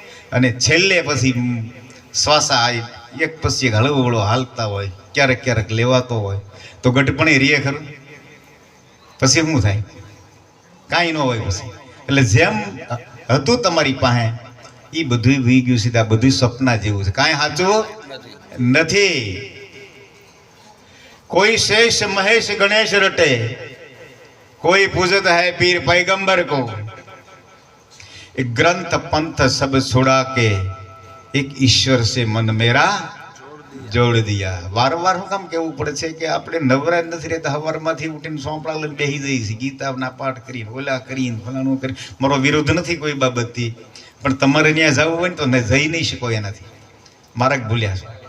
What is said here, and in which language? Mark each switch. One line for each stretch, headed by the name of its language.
Gujarati: અને છેલ્લે પછી શ્વાસા એક પછી એક હળવો હળવો હાલતા હોય, ક્યારેક ક્યારેક લેવાતો હોય, તો ગઢપણે રીએ ખરું? પછી શું થાય? કાંઈ ન હોય પછી. એટલે જેમ હતું તમારી પાસે એ બધું વી ગયું સીધા, બધું સપના જેવું છે, કાંઈ સાચું નથી.
Hindi: કોઈ શેષ મહેશ ગણેશ રટે, कोई पूजत है पीर पैगंबर को, एक ग्रंथ पंथ सब छुड़ा के एक ईश्वर से मन मेरा जोड़ दिया.
Gujarati: वारंवार હું કામ કહેવું પડે છે કે આપણે નવરા નથી રહેતા? સવારમાંથી ઉઠીને સોંપડા લઈને બેસી જઈએ છીએ, ગીતાના પાઠ કરીને, ઓલા કરીને, ફલાણું કરી. મારો વિરોધ નથી કોઈ બાબતથી, પણ તમારે ત્યાં જવું હોય ને તો જઈ નહીં શકો એનાથી. માર્ગ ભૂલ્યા છો.